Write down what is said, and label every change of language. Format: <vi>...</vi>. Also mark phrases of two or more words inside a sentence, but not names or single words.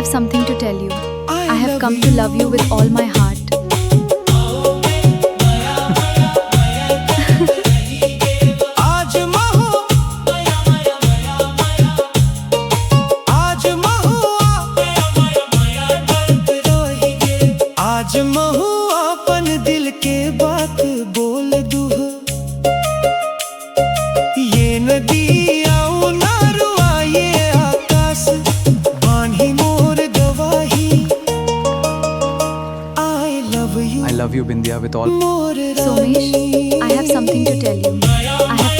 <en>something to tell you. I have come to love you with all my heart.</en> <hne>आज महुआ अपन दिल के बात बोल दूँ, ये नदी आऊ नारुआ ये आकाश बानी मोर गवाही। I love you I love you, Bindya, with all. मोर</hne> <en>Somesh, I have something to tell you. I</en>